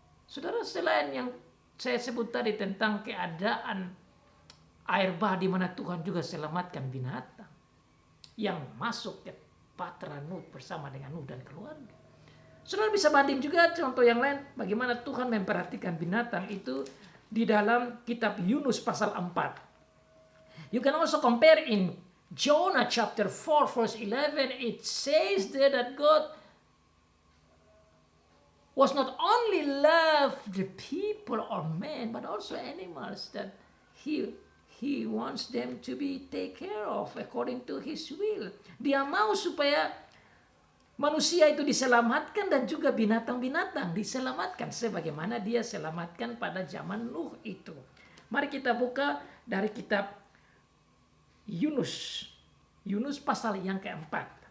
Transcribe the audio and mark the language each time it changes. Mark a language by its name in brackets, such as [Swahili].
[Indonesian] Saudara, selain yang saya sebut tadi tentang keadaan air bah di mana Tuhan juga selamatkan binatang yang masuk ke Bahtera Nuh bersama dengan Nuh dan keluarga. Saudara bisa banding juga contoh yang lain bagaimana Tuhan memperhatikan binatang itu di dalam kitab Yunus pasal 4. [English] You can also compare in Jonah chapter 4 verse 11. It says there that God was not only love the people or men, but also animals, that he wants them to be take care of according to his will. [Indonesian] Dia mau supaya manusia itu diselamatkan dan juga binatang-binatang diselamatkan sebagaimana dia selamatkan pada zaman Nuh itu. Mari kita buka dari kitab Yunus. Yunus pasal yang keempat.